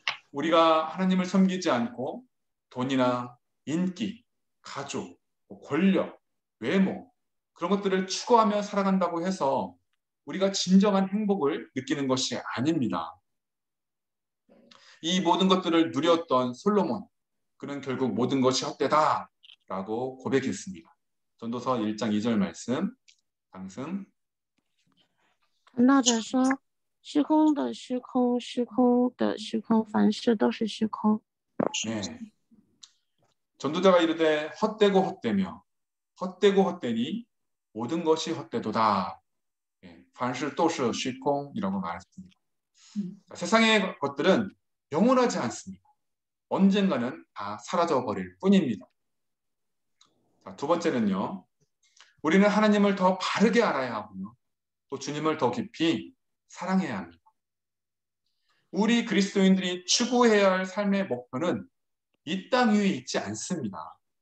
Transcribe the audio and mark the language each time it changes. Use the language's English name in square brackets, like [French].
[Korean] 우리가 하나님을 섬기지 않고 돈이나 인기, 가족, 권력, 외모 그런 것들을 추구하며 살아간다고 해서 우리가 진정한 행복을 느끼는 것이 아닙니다. 이 모든 것들을 누렸던 솔로몬, 그는 결국 모든 것이 헛되다 라고 고백했습니다. 전도서 1장 2절 말씀, 당승. [Chinese] 传道者说：“虚空的虚空，虚空的虚空，凡事都是虚空。” [Korean] 네. 전도자가 이르되 헛되고 헛되며 헛되고 헛되니 모든 것이 헛되도다. 네. [Chinese] 凡事都是虚空 [Korean] 이라고 말했습니다. 세상의 것들은 영원하지 않습니다. 언젠가는 다 사라져 버릴 뿐입니다. 자, 두 번째는요. 우리는 하나님을 더 바르게 알아야 하고요. 또 주님을 더 깊이 사랑해야 합니다. 우리 그리스도인들이 추구해야 할 삶의 목표는 이 땅 위에 있지 않습니다.